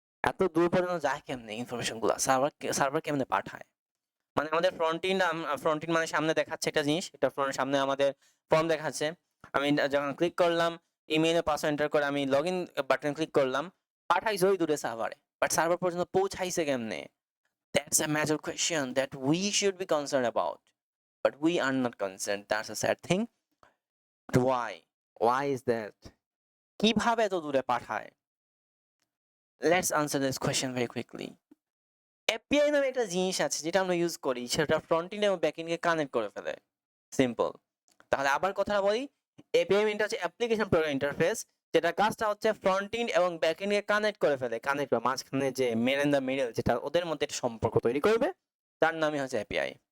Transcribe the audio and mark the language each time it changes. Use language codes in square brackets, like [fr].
[bn] এত দূর পর্যন্ত যায় কেমনে ইনফরমেশন গুলা, সার্ভার কেমনে পাঠায়? মানে আমাদের ফ্রন্ট এন্ড মানে সামনে দেখাচ্ছে একটা জিনিস, এটা সামনে আমাদের ফর্ম দেখাচ্ছে। আমি যখন ক্লিক করলাম, ইমেইলে পাসওয়ার্ড এন্টার করে আমি লগইন বাটন ক্লিক করলাম, পাঠাইছে ওই দূরে সার্ভারে, বাট সার্ভার পর্যন্ত পৌঁছাইছে কেমনে? [en] That's a major question that we should be concerned about, but we are not concerned. That's a sad thing. But why is that? [bn] কিভাবে এত দূরে পাঠায়? [en] Let's answer this question very quickly. [bn] API নামে একটা জিনিস আছে যেটা আমরা ইউজ করি, সেটা ফ্রন্ট এন্ড এবং ব্যাক এন্ডকে কানেক্ট করে ফেলে। সিম্পল। তাহলে আবার কথা বলি, এপিআই মিনটা হচ্ছে অ্যাপ্লিকেশন প্রোগ্রাম ইন্টারফেস, যেটা কাজটা হচ্ছে ফ্রন্ট এন্ড এবং ব্যাক এন্ডকে কানেক্ট করে ফেলে। কানেক্ট বা মাঝখানে যে [en] men in the middle, [bn] যেটা ওদের মধ্যে একটা সম্পর্ক তৈরি করবে, তার নামই হচ্ছে এপিআই।